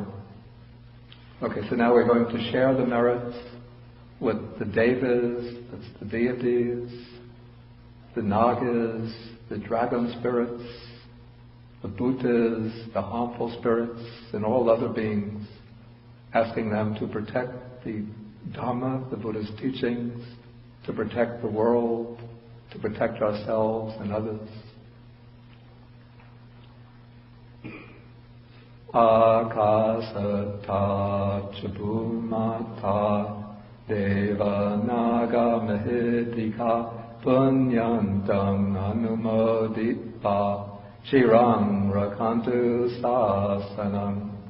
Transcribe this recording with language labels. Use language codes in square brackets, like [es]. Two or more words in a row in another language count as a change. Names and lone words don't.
[en] Okay, so now we're going to share the merits with the devas, that's the deities, the nagas, the dragon spirits, the bhutas, the harmful spirits, and all other beings, asking them to protect the Dharma, the Buddha's teachings, to protect the world, to protect ourselves and others. [pi] Akasata chabhumata deva naga mahitika punyantam anumoditva chirang rakantu sasanam.